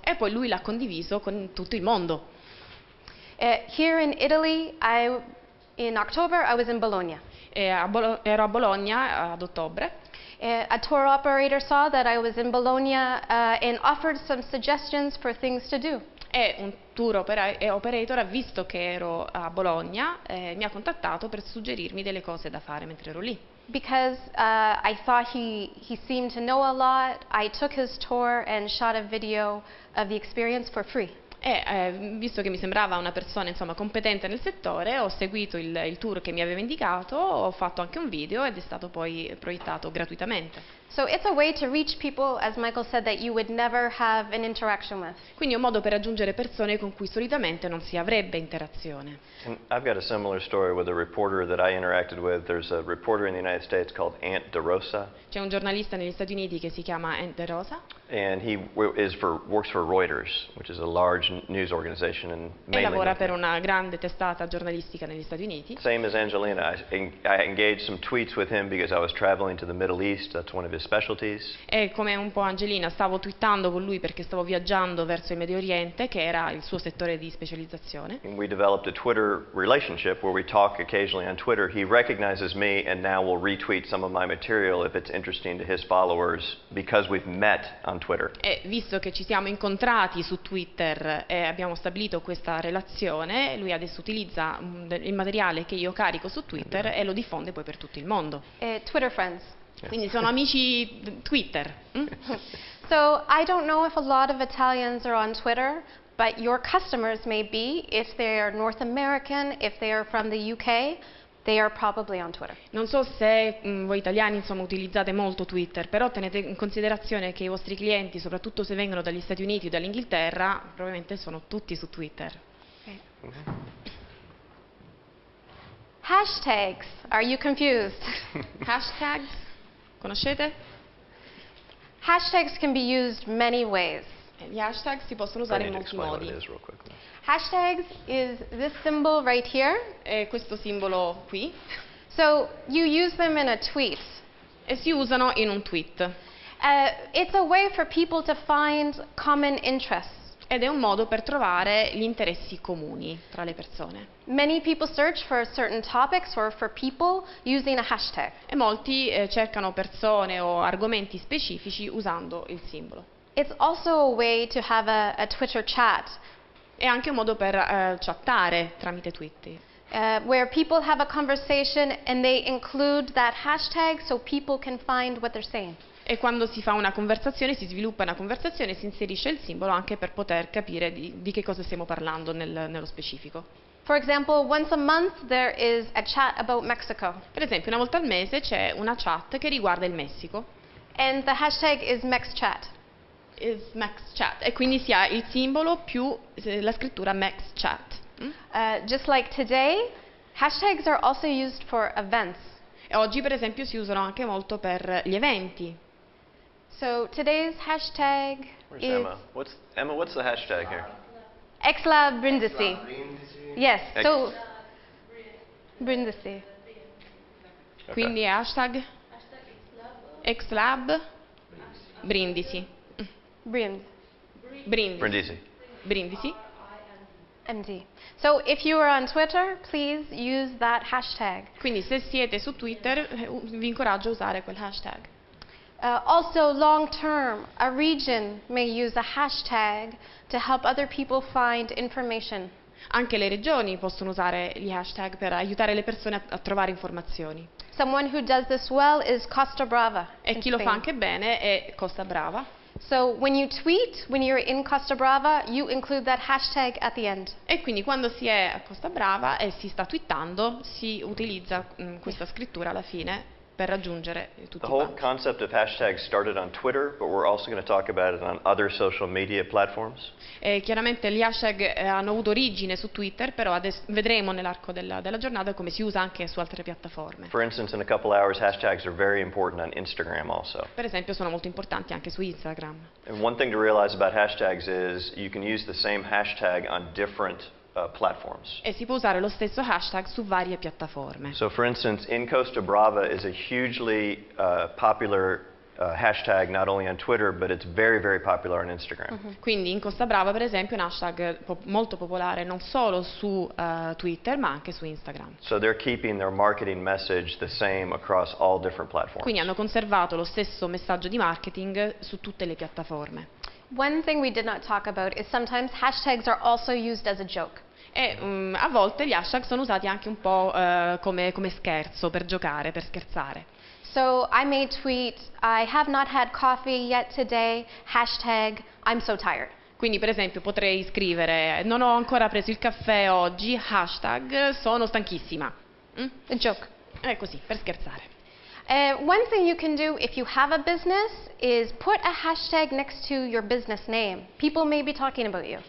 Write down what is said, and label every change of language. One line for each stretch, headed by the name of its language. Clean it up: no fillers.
Italian: E poi lui l'ha condiviso con tutto il mondo.
English: Here in Italy, in October, I was in Bologna.
Italian: Ero a Bologna ad ottobre.
English: A tour operator saw that I was in Bologna and offered some suggestions for things to do.
Italian: E un tour operator ha visto che ero a Bologna e mi ha contattato per suggerirmi delle cose da fare mentre ero lì.
English: Because I thought he seemed to know a lot, I took his tour and shot a video of the experience for free.
Italian: E visto che mi sembrava una persona insomma competente nel settore, ho seguito il tour che mi aveva indicato, ho fatto anche un video ed è stato poi proiettato gratuitamente.
English: So it's a way to reach people, as Michael said, that you would never have an interaction with.
Italian: Quindi è un modo per raggiungere persone con cui solitamente non si avrebbe interazione.
English: And I've got a similar story with a reporter that I interacted with. There's a reporter in the United States called Ant DeRosa.
Italian: C'è un giornalista negli Stati Uniti che si chiama Ant DeRosa
English: And he works for Reuters, which is a large news organization in
Italian: e
English: mainland
Italian: lavora
English: North
Italian: per una grande testata giornalistica negli Stati Uniti.
English: Same as Ayngelina. I engaged some tweets with him because I was traveling to the Middle East. That's one of his specialties.
Italian: E come un po' Angelina, stavo twittando con lui perché stavo viaggiando verso il Medio Oriente, che era il suo settore di specializzazione.
English: And we developed a Twitter relationship where we talk occasionally on Twitter. He recognizes me and now will retweet some of my material if it's interesting to his followers because we've met on Twitter.
Italian: E visto che ci siamo incontrati su Twitter e abbiamo stabilito questa relazione, lui adesso utilizza il materiale che io carico su Twitter e lo diffonde poi per tutto il mondo.
English: Twitter friends.
Italian: Quindi sono amici Twitter.
English: So I don't know if a lot of Italians are on Twitter, but your customers may be. If they're North American, if they are from the UK, they are probably on Twitter.
Italian: Non so se voi italiani insomma utilizzate molto Twitter, però tenete in considerazione che i vostri clienti, soprattutto se vengono dagli Stati Uniti o dall'Inghilterra, probabilmente sono tutti su Twitter.
English: Hashtags. Are you confused?
Italian: Hashtags? Conoscete?
English: Hashtags can be used many ways.
Italian: Gli hashtag si possono usare in
English: I need to
Italian: molti
English: explain what it
Italian: modi.
English: is real quickly. Hashtags is this symbol right here.
Italian: E questo simbolo qui.
English: So you use them in a tweet.
Italian: E si usano in un tweet.
English: It's a way for people to find common interests.
Italian: Ed è un modo per trovare gli interessi comuni tra le persone.
English: Many people search for certain topics or for people using a hashtag.
Italian: E molti cercano persone o argomenti specifici usando il simbolo.
English: It's also a way to have a Twitter chat.
Italian: È anche un modo per chattare tramite Twitter.
English: Where people have a conversation and they include that hashtag so people can find what they're saying.
Italian: E quando si fa una conversazione, si sviluppa una conversazione, si inserisce il simbolo anche per poter capire di che cosa stiamo parlando nello specifico.
English: For example, once a month there is a chat about Mexico.
Italian: Per esempio, una volta al mese c'è una chat che riguarda il Messico.
English: And the hashtag is MexChat. Is MexChat.
Italian: E quindi si ha il simbolo più la scrittura MexChat.
English: Just like today, hashtags are also used for events.
Italian: E oggi, per esempio, si usano anche molto per gli eventi.
English: So today's hashtag Where's is Emma, what's the hashtag here? ExperienceLab BRINDISI. Yes, so BRINDISI.
Italian: Quindi hashtag ExperienceLab Brindisi. Brindisi. Brindisi. MD.
English: So if you are on Twitter, please use that hashtag.
Italian: Quindi se siete su Twitter vi incoraggio a usare quel hashtag.
English: Also, long term, a region may use a hashtag to help other people find information.
Italian: Anche le regioni possono usare gli hashtag per aiutare le persone a trovare informazioni.
English: Someone who does this well is Costa Brava.
Italian: E in chi lo fa
English: Spain.
Italian: anche bene è Costa Brava.
English: So when you tweet, when you're in Costa Brava, you include that hashtag at the end.
Italian: E quindi quando si è a Costa Brava e si sta twittando, si utilizza questa scrittura alla fine per raggiungere tutti
English: The
Italian: i
English: whole
Italian: quanti.
English: concept of hashtags started on Twitter, but we're also going to talk about it on other social media platforms.
Italian: E chiaramente gli hashtag hanno avuto origine su Twitter, però adesso vedremo nell'arco della giornata come si usa anche su altre piattaforme.
English: For instance, in a couple hours, hashtags are very important on Instagram also.
Italian: Per esempio sono molto importanti anche su Instagram.
English: And one thing to realize about hashtags is you can use the same hashtag on different platforms.
Italian: E si può usare lo stesso hashtag su varie piattaforme.
English: So for instance, in Costa Brava is a hugely popular hashtag not only on Twitter, but it's very, very popular on Instagram.
Italian: Quindi in Costa Brava, per esempio, è un hashtag molto popolare non solo su Twitter, ma anche su Instagram.
English: So they're keeping their marketing message the same across all different platforms.
Italian: Quindi hanno conservato lo stesso messaggio di marketing su tutte le piattaforme.
English: One thing we did not talk about is sometimes hashtags are also used as a joke.
Italian: E a volte gli hashtag sono usati anche un po' come scherzo, per giocare, per scherzare.
English: So I may tweet, I have not had coffee yet today, hashtag I'm so tired.
Italian: Quindi per esempio potrei scrivere non ho ancora preso il caffè oggi, hashtag sono stanchissima.
English: A joke.
Italian: È così, per scherzare.
English: One thing you can do if you have a business is put a hashtag next to your business name. People may be talking about you.